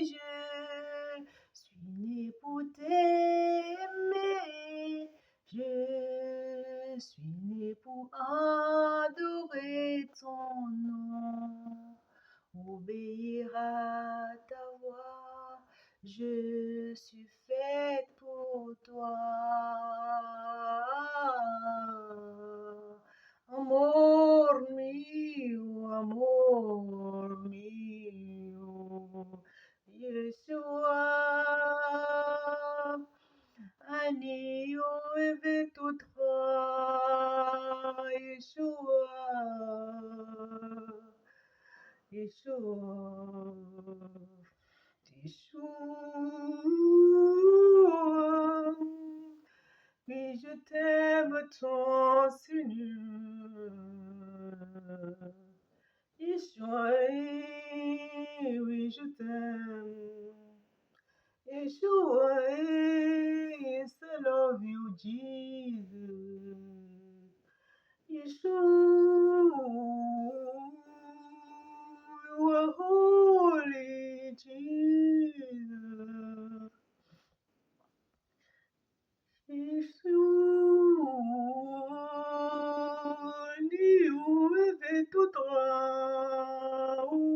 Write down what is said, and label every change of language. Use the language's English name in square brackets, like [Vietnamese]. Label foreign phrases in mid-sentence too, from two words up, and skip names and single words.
[French] Je suis né pour t'aimer, je suis né pour adorer ton nom, obéir à ta voix. Je suis faite pour toi. [Spanish] Amor mío, [Hebrew] Yeshua, אני אוהבת אותך, ישוע, ישוע, ישוע. [French] Oui, je t'aime tant, Seigneur. Yeshua, oui, je t'aime. Yeshua, [English] yes, I love you, Jesus. Yeshua, you are holy, Jesus. Yeshua, you have to try.